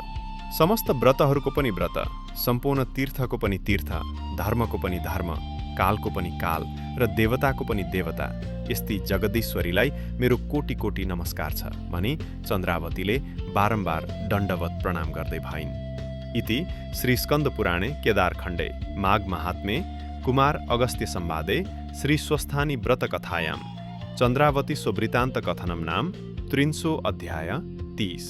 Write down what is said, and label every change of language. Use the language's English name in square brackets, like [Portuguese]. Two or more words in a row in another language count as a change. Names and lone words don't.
[Nepali] समस्त व्रतहरूको पनि व्रत, सम्पूर्ण तीर्थको पनि तीर्थ, धर्मको पनि धर्म, कालको पनि काल र देवताको पनि देवता, यस्ती जगदीश्वरीलाई मेरो कोटि कोटि नमस्कार छ भनी चन्द्रावतीले बारम्बार दण्डवत प्रणाम गर्दै भइन्। [Sanskrit] इति श्री स्कन्द पुराणे केदारखण्डे माघ महात्म्ये कुमार अगस्त्य संवादे श्री स्वस्थानी व्रत कथायां चन्द्रावती स्ववृतान्त कथनं नाम 300 अध्याय 30।